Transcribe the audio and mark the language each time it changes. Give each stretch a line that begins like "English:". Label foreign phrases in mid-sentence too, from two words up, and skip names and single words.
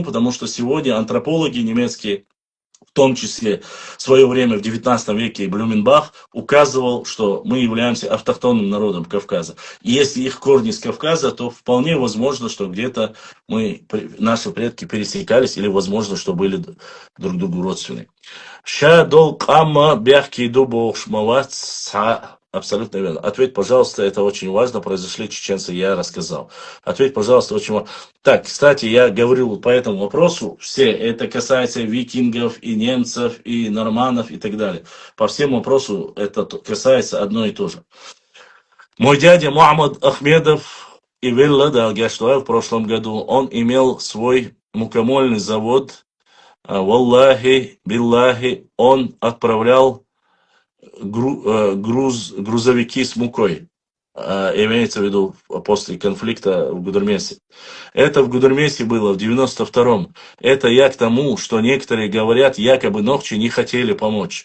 Russian: Потому что сегодня антропологи немецкие, в том числе в свое время в 19 веке Блюменбах указывал, что мы являемся автохтонным народом Кавказа. И если их корни с Кавказа, то вполне возможно, что где-то наши предки пересекались, или возможно, что были друг другу родственны.
Chechen: Ша дол камма бяхки дубо шмават
Russian: Абсолютно верно. Ответь, пожалуйста, это очень важно. Произошли чеченцы, я рассказал. Ответь, пожалуйста, очень важно. Так, кстати, я говорил по этому вопросу. Все, это касается викингов, и немцев, и норманов, и так далее. По всем вопросу это касается одно и то же. Мой дядя Мухаммад Ахмедов и Вилла Дагештуа в прошлом году, он имел свой мукомольный завод.
Arabic: والله، بالله,
Russian: он отправлял грузовики с мукой, имеется в виду после конфликта в Гудермесе. Это в Гудермесе было в 92-м. Это я к тому, что некоторые говорят, якобы Нохчи не хотели помочь.